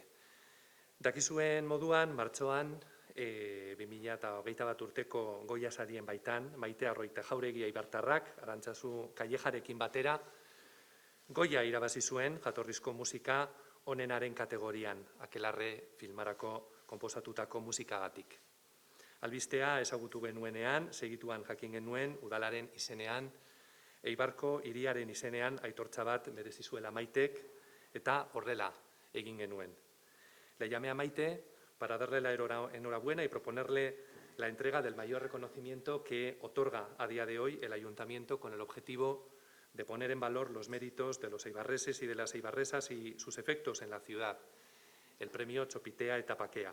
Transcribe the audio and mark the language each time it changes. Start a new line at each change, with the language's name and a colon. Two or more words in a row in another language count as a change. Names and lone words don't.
Basque: Dakizuen moduan, martxoan, 2021 urteko Goya sarien baitan, Maite Arroita Jauregia Ibartarrak, Arantzazu Kallejarekin batera, Goya irabazi zuen jatorrizko musika onenaren kategorian, Akelarre filmarako konposatutako musikagatik. Albistea ezagutu genuenean, segituan jakin genuen, udalaren izenean, Eibarko hiriaren izenean aitortza bat merezi zuela Maitek, eta horrela egin genuen.
Spanish: Le llamé a Maite para darle la enhorabuena y proponerle la entrega del mayor reconocimiento que otorga a día de hoy el Ayuntamiento con el objetivo de poner en valor los méritos de los eibarreses y de las eibarresas y sus efectos en la ciudad, el premio Txopitea eta Pakea.